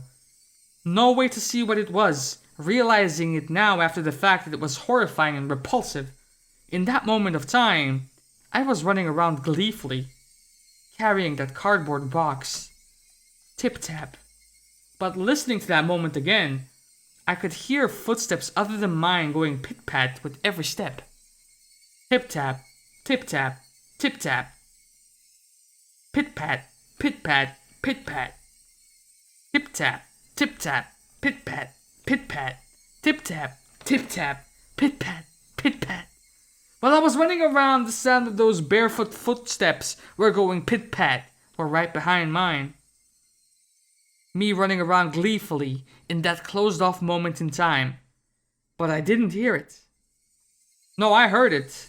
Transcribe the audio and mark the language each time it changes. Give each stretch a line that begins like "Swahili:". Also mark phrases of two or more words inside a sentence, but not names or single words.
English: No way to see what it was, realizing it now after the fact that it was horrifying and repulsive. In that moment of time, I was running around gleefully, carrying that cardboard box. Tip-tap. But listening to that moment again, I could hear footsteps other than mine going pit-pat with every step. Tip-tap, tip-tap, tip-tap. Pit-pat, pit-pat, pit-pat. Tip-tap, tip-tap, pit-pat, pit-pat. Tip-tap, tip-tap, pit-pat, pit-pat. While I was running around, the sound of those barefoot footsteps were going pit-pat, were right behind mine. Me running around gleefully in that closed-off moment in time. But I didn't hear it. No, I heard it.